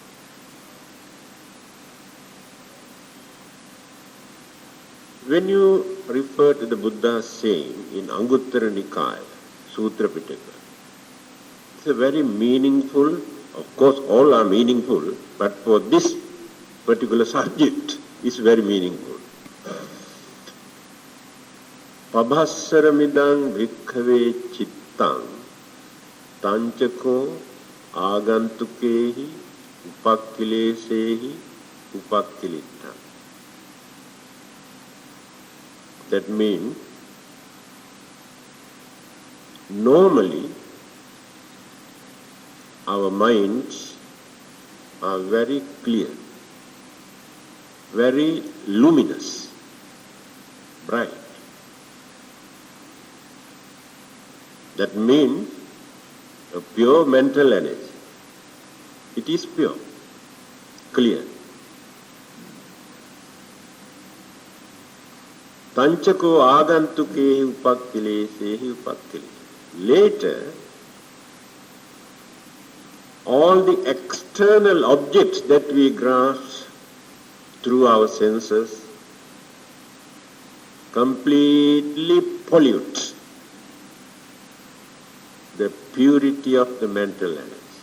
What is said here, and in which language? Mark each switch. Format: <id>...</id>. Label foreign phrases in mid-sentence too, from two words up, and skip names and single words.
<en>When you refer to the Buddha's saying in Anguttara Nikaya, Sutra Pitaka. It's a very meaningful, of course all are meaningful, but for this particular subject it's very meaningful.</en> <pi>Pabhassaramidang bhikkhave chittang tanchako agantukehi upakkilesehi upakkilittam.</pi> <en>That means, normally our minds are very clear, very luminous, bright. That means a pure mental energy. It is pure, clear.</en> <pi>Tanchako agantukehi upakkilesehi upakkilittam.</pi> <en>Later, all the external objects that we grasp through our senses completely pollute the purity of the mental energy.</en>